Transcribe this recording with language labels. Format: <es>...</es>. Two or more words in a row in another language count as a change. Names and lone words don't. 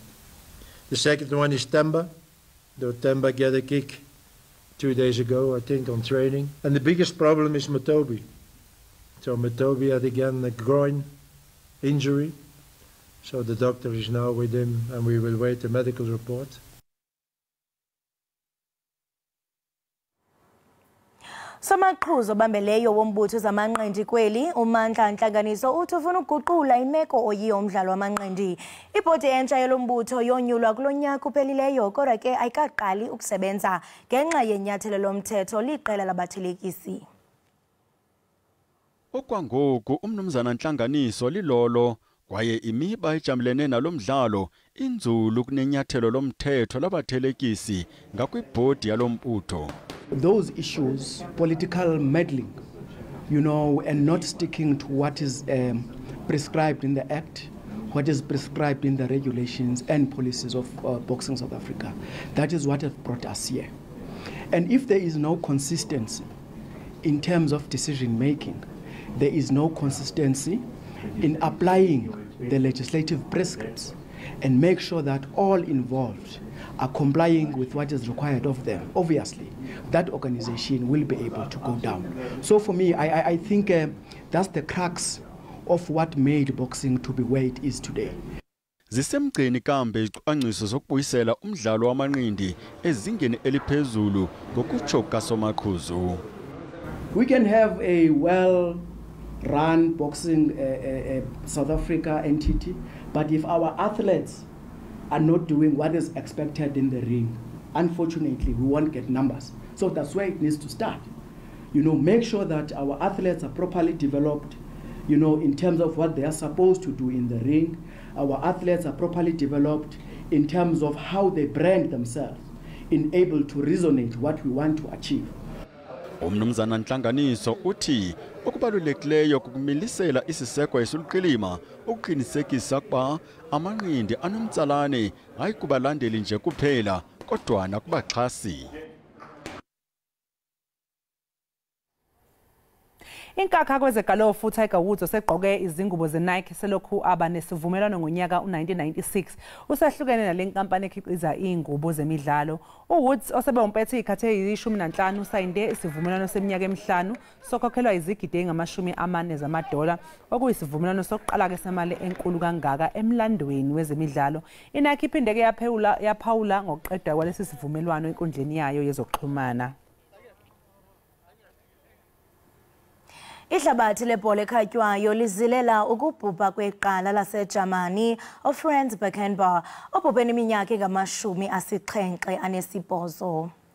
<en>The second one is Temba. Though Temba got a kick 2 days ago, I think, on training. And the biggest problem is Matobi. So Matobi had again a groin injury. So the doctor is now with him, and we will wait the medical report.</en> <xh>Somaqhuzo bambeleyo wombutho zamanqindi kweli uMandla Ntlanganiso uthi ufuna ukuguqula imeko oyiyo umdlalo wamanqindi. Ibhodi entsha yelombutho yonyulwa kulonyaka uphelileyo kodwa ke ayikaqali ukusebenza ngenxa yenyathelo lomthetho liqela labathelekisi. Okwangoku umnumzana Ntlanganiso lilolo kwaye imiba ejamlene nalomdlalo inzulu kunenyathelo lomthetho labathelekisi ngakwibhodi yalombutho.</xh> <en>Those issues, political meddling, and not sticking to what is prescribed in the Act, what is prescribed in the regulations and policies of Boxing South Africa. That is what has brought us here. And if there is no consistency in terms of decision making, there is no consistency in applying the legislative prescripts and make sure that all involved are complying with what is required of them, obviously, that organization will be able to go down. So for me, I think that's the crux of what made boxing to be where it is today.</en> <xh>Zisemgcini kambe izicwangciso zokubuyisela umdlalo wamanqindi ezingeni eliphezulu ngokutsho kaSomaqhuzu.</xh> <en>We can have a well-run boxing South Africa entity, but if our athletes are not doing what is expected in the ring, unfortunately, we won't get numbers. So that's where it needs to start. Make sure that our athletes are properly developed, in terms of what they are supposed to do in the ring. Our athletes are properly developed in terms of how they brand themselves, in able to resonate what we want to achieve.</en> <xh>Umnumzana Ntlanganiso uthi okubalulekileyo kukumilisela isiseko esuluqilima ukuqinisekisa ukuba amanqindi anomtsalane hayi kubalandeli nje kuphela kodwa nakubaxhasi.</xh> <zu>Inkakha kwezegalofu Tiger Woods osegqoke izingubo zeNike selokhu aba nesivumelwano ngonyaka u1996 usehlukene nalenkampani ekhiqiza izingubo zemidlalo. uWoods osebe umpethe ikhathe 15 usayinde isivumelwano seminyaka emihlanu sokhokhelwa izigidi ezingama-40 zamadola okuyisivumelwano sokuqala ke semali enkulu kangaka emlandweni wezemidlalo. iNike iphinde ke yaphawula ngokuqedwa kwalesi sivumelwano enkundleni yayo yezokuxhumana.</zu> <xh>Ihlabathi lebhola ekhatywayo lizilela ukubhubha kweqala laseJamani uFranz Beckenbauer obhubhe iminyaka engama-78.</xh>